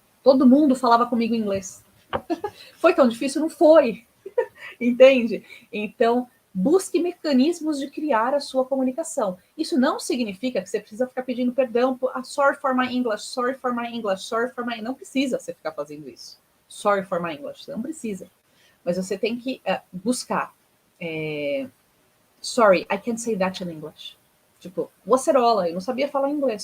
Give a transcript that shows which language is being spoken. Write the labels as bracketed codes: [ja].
[pt] Todo mundo falava comigo em inglês. Foi tão difícil? Não foi. Entende? Então, busque mecanismos de criar a sua comunicação. Isso não significa que você precisa ficar pedindo perdão, [en] sorry for my English, sorry for my English, sorry for my... [pt] Não precisa você ficar fazendo isso. [en] Sorry for my English, [pt] não precisa. Mas você tem que buscar. [en] Sorry, I can't say that in English. [pt] Tipo, wacerola, eu não sabia falar inglês.